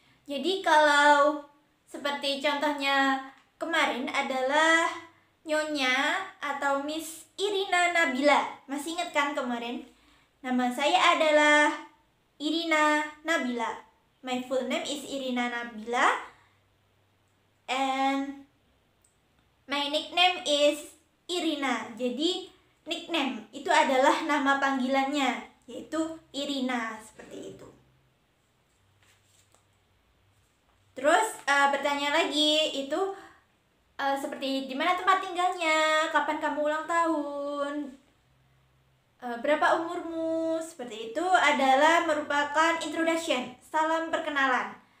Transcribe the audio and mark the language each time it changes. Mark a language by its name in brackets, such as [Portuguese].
[Indonesian] Jadi kalau seperti contohnya kemarin adalah Nyonya atau Miss Irina Nabila. Masih ingat kan kemarin? Nama saya adalah Irina Nabila. [English] My full name is Irina Nabila. And my nickname is Irina. [Indonesian] Jadi nickname itu adalah nama panggilannya, yaitu Irina, seperti itu. Terus bertanya lagi itu seperti di mana tempat tinggalnya, kapan kamu ulang tahun, berapa umurmu, seperti itu adalah merupakan introduction, salam perkenalan.